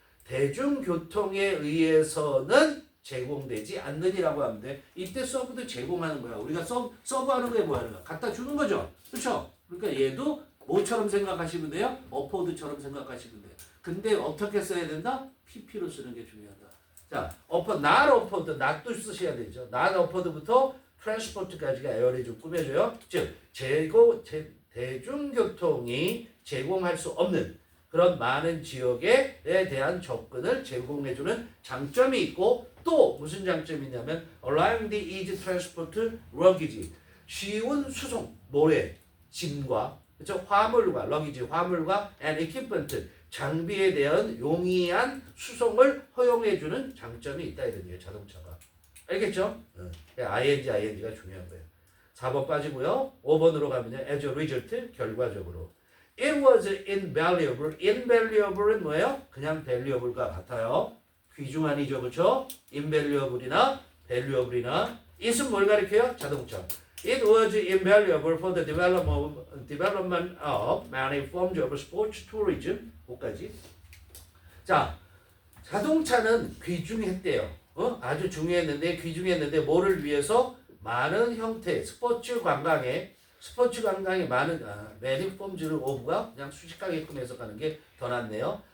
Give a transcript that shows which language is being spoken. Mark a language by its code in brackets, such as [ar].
[ko] 대중교통에 의해서는 제공되지 않느니라고 하면 돼. 이때 서브도 제공하는 거야. 우리가 서브하는 게 뭐야? 갖다 주는 거죠. 그렇죠? 그러니까 얘도 뭐처럼 생각하시면 돼요? 어포드처럼 생각하시면 돼요. 근데 어떻게 써야 된다? PP로 쓰는 게 중요하다. 자, [en] not offered, [ko] not도 쓰셔야 되죠. not offered부터 transport까지가 에어리 좀 꾸며줘요. 즉, 대중교통이 제공할 수 없는 그런 많은 지역에 대한 접근을 제공해주는 장점이 있고 또 무슨 장점이 있냐면 [en] allowing the easy transport luggage [ko] 쉬운 수송, 뭐에? 짐과 그렇죠? 화물과 luggage, 화물과 [en] and equipment [ko] 장비에 대한 용이한 수송을 허용해주는 장점이 있다 이런 얘기예요. 자동차가. 알겠죠? ing가 중요한 거예요. 4번 빠지고요. 5번으로 가면요. [en] as a result [ko] 결과적으로 [en] It was invaluable. [ko] invaluable은 뭐예요? 그냥 valuable과 같아요. 귀중한이죠. 그렇죠? invaluable이나 valuable이나 it은 뭘 가리켜요? 자동차. [en] It was invaluable for the development of many forms of sports tourism. [ko] 뭐까지? 자, 자동차는 귀중했대요. 아주 중요했는데 귀중했는데 뭐를 위해서? 많은 형태 스포츠 관광에 많은 many forms를 of가 그냥 수식하게끔 해석하는 게 더 낫네요.